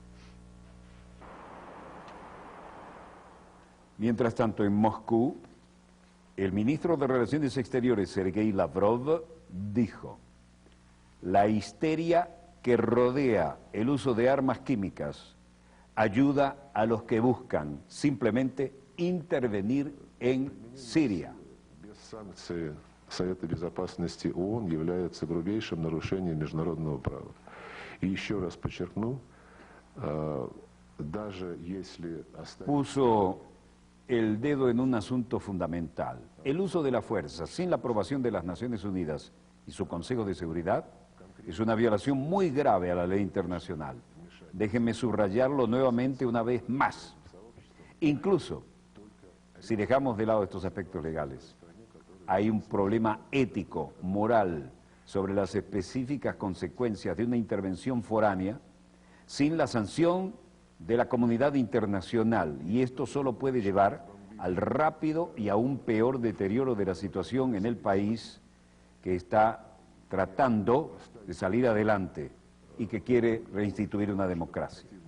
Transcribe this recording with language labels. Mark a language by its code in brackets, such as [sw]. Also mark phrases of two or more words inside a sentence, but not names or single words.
[es] Mientras tanto, en Moscú, el ministro de Relaciones Exteriores, Sergei Lavrov, dijo, la histeria que rodea el uso de armas químicas ayuda a los que buscan simplemente intervenir en Siria. [ru] Совета Безопасности ООН является грубейшим нарушением международного права. И еще раз подчеркну, даже если... [es] Puso el dedo en un asunto fundamental. El uso de la fuerza sin la aprobación de las Naciones Unidas y su Consejo de Seguridad es una violación muy grave a la ley internacional. Déjenme subrayarlo nuevamente una vez más. Incluso, si dejamos de lado estos aspectos legales, hay un problema ético, moral, sobre las específicas consecuencias de una intervención foránea sin la sanción de la comunidad internacional, y esto solo puede llevar al rápido y aún peor deterioro de la situación en el país que está tratando de salir adelante y que quiere reinstituir una democracia.